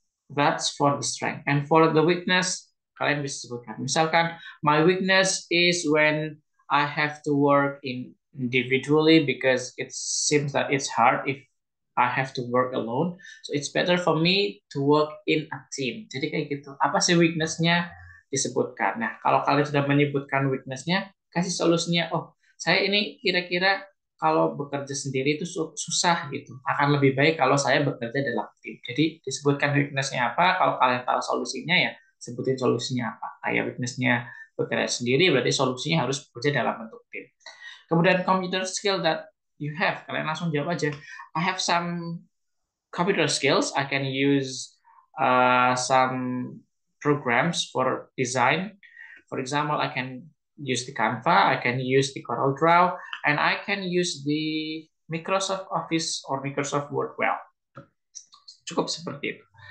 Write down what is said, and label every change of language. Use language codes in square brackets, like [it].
[en] That's for the strength. And for the weakness, [id] kalian bisa sebutkan. [en] Misalkan, my weakness is when I have to work in individually because it seems that it's hard if I have to work alone. So it's better for me to work in a team. [id] Jadi kayak gitu. Apa sih weakness-nya? Disebutkan. Nah, kalau kalian sudah menyebutkan weakness-nya, kasih solusinya. Oh, saya ini kira-kira kalau bekerja sendiri itu susah gitu. Akan lebih baik kalau saya bekerja dalam tim. Jadi disebutkan weakness-nya apa, kalau kalian tahu solusinya ya sebutin solusinya apa. Kayak weakness-nya bekerja sendiri berarti solusinya harus bekerja dalam bentuk tim. Kemudian [en] computer skill that you have, [id] kalian langsung jawab aja. [en] I have some computer skills. I can use some programs for design. For example, I can use the Canva, I can use the CorelDRAW, and I can use the Microsoft Office or Microsoft Word well. [id] Cukup seperti itu.